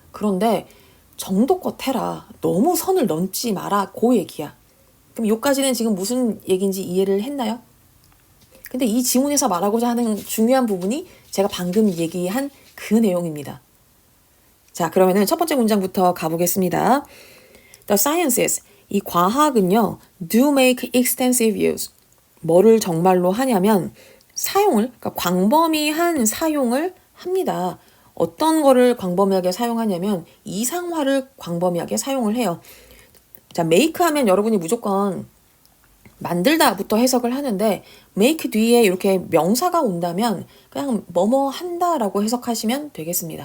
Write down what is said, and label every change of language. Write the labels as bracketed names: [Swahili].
[Korean] 그런데 정도껏 해라. 너무 선을 넘지 마라. 그 얘기야. 그럼 요까지는 지금 무슨 얘기인지 이해를 했나요? 근데 이 지문에서 말하고자 하는 중요한 부분이 제가 방금 얘기한 그 내용입니다. 자, 그러면은 첫 번째 문장부터 가보겠습니다. [English] The sciences, [Korean] 이 과학은요, [English] do make extensive use. [Korean] 뭐를 정말로 하냐면 사용을, 그러니까 광범위한 사용을 합니다. 어떤 거를 광범위하게 사용하냐면 이상화를 광범위하게 사용을 해요. 자, make 하면 여러분이 무조건 만들다부터 해석을 하는데 make 뒤에 이렇게 명사가 온다면 그냥 뭐뭐 한다라고 해석하시면 되겠습니다.